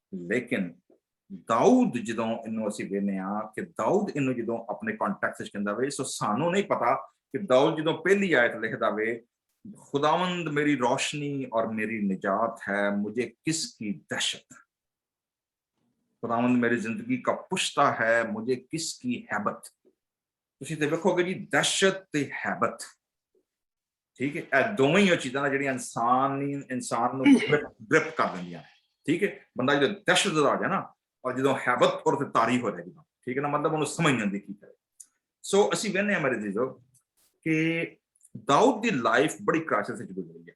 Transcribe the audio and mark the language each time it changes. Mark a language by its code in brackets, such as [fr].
[pa] ਲੇਕਿਨ ਦਾਊਦ ਜਦੋਂ ਇਹਨੂੰ ਅਸੀਂ ਵੇਖਦੇ ਹਾਂ ਕਿ ਦਾਊਦ ਇਹਨੂੰ ਜਦੋਂ ਆਪਣੇ ਕੰਟੈਕਸਟ ਵਿੱਚ ਕਹਿੰਦਾ ਵੇ, ਸੋ ਸਾਨੂੰ ਨਹੀਂ ਪਤਾ ਕਿ ਦਾਊਦ ਜਦੋਂ ਪਹਿਲੀ ਆਇਤ ਲਿਖਦਾ ਵੇ [hi] खुदावंद मेरी रोशनी और मेरी निजात है, मुझे किसकी दहशत। खुदावंद मेरी जिंदगी का पुश्ता है, मुझे किसकी हैबत। [pa] ਤੁਸੀਂ ਤੇ ਵੇਖੋਗੇ ਜੀ ਦਹਿਸ਼ਤ ਤੇ ਹੈਬਤ। ਠੀਕ ਹੈ, ਇਹ ਦੋਵੇਂ ਹੀ ਚੀਜ਼ਾਂ ਨੇ ਜਿਹੜੀਆਂ ਇਨਸਾਨ ਨੂੰ ਗ੍ਰਿਪ ਕਰ ਦਿੰਦੀਆਂ ਨੇ। ਠੀਕ ਹੈ, ਬੰਦਾ ਜਦੋਂ ਦਹਿਸ਼ਤ ਦਾ ਆ ਜਾ ਨਾ ਔਰ ਜਦੋਂ ਹੈਬਤ ਔਰ ਤੇ ਤਾਰੀ ਹੋ ਜਾਏਗੀ, ਠੀਕ ਹੈ ਨਾ, ਮਤਲਬ ਉਹਨੂੰ ਸਮਝ ਨਹੀਂ ਆਉਂਦੀ ਕੀ ਕਰੇ। ਸੋ ਅਸੀਂ ਵੇਖਦੇ ਹਾਂ ਮੇਰੇ ਜੀਜ਼ੋ ਕਿ ਦਾਊਦ ਦੀ ਲਾਈਫ ਬੜੀ ਕ੍ਰਾਈਸਿਸ ਵਿੱਚ ਗੁਜ਼ਰੀ ਹੈ।